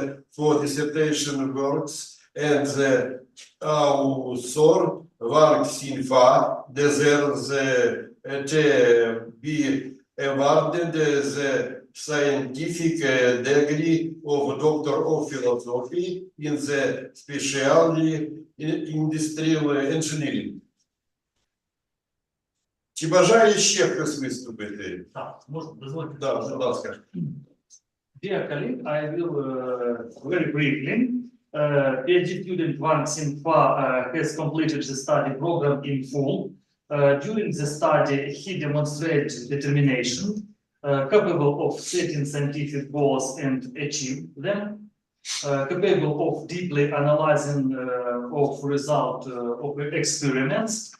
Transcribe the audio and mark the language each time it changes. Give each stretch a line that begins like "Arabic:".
English: for dissertation works, and the author Ван СІНЬФА deserves to be awarded the scientific degree of Doctor of Philosophy in the specialty industrial engineering.
Ukrainian: Чи бажає ще хтось виступити? Так, можна дозвольте. Да, будь ласка.
English: Dear colleague, I will very briefly. PhD student Ван СІНЬФА has completed the study program in full. During the study, he demonstrated determination, capable of setting scientific goals and achieve them, capable of deeply analyzing of result of experiments.